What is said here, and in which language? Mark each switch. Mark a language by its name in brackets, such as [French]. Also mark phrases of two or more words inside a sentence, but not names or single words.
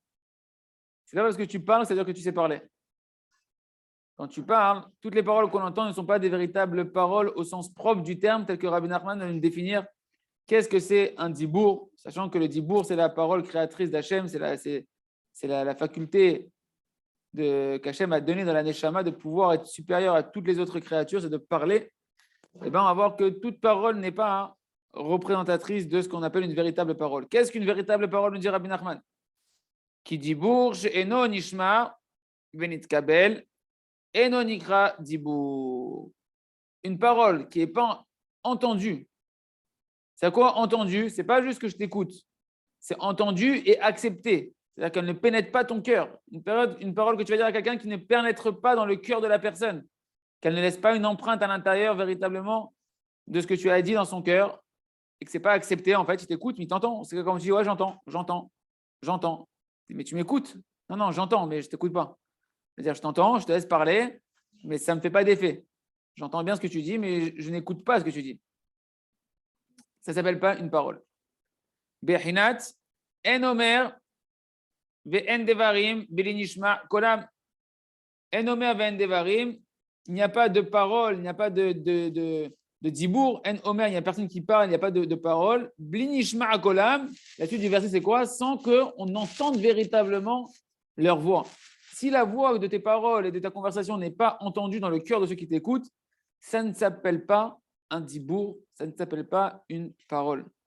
[French] C'est pas parce que tu parles, c'est-à-dire que tu sais parler. Quand tu parles, toutes les paroles qu'on entend ne sont pas des véritables paroles au sens propre du terme, tel que Rabbi Nachman va nous définir qu'est-ce que c'est un dibour, sachant que le dibour, c'est la parole créatrice d'Hachem, c'est la faculté qu'Hachem a donnée dans la Neshama de pouvoir être supérieur à toutes les autres créatures, c'est de parler. Et bien, on va voir que toute parole n'est pas représentatrice de ce qu'on appelle une véritable parole. Qu'est-ce qu'une véritable parole, nous dit Rabbi Nachman? Qui dit bourge, [Hebrew] אינו נשמע ונתקבל אינו נקרא דיבור. [French] Une parole qui n'est pas entendue. C'est quoi entendu? C'est pas juste que je t'écoute. C'est entendu et accepté. C'est-à-dire qu'elle ne pénètre pas ton cœur. Une parole que tu vas dire à quelqu'un qui ne pénètre pas dans le cœur de la personne. Qu'elle ne laisse pas une empreinte à l'intérieur véritablement de ce que tu as dit dans son cœur et que ce n'est pas accepté. En fait, il t'écoute, mais il t'entend. C'est comme si tu dis, ouais, j'entends. Mais tu m'écoutes? Non, j'entends, mais je ne t'écoute pas. C'est-à-dire, je t'entends, je te laisse parler, mais ça ne me fait pas d'effet. J'entends bien ce que tu dis, mais je n'écoute pas ce que tu dis. Ça ne s'appelle pas une parole. [Hebrew] בחינת אין אומר ואין דברים בלי נשמע קולם. אין אומר ואין דברים, [French] il n'y a pas de parole, il n'y a pas de dibour. [Hebrew] אין אומר, [French] il n'y a personne qui parle, il n'y a pas de parole. [Hebrew] בלי נשמע קולם. [French] La suite du verset, c'est quoi? Sans qu'on entende véritablement leur voix. Si la voix de tes paroles et de ta conversation n'est pas entendue dans le cœur de ceux qui t'écoutent, ça ne s'appelle pas un dibour, ça ne s'appelle pas une parole.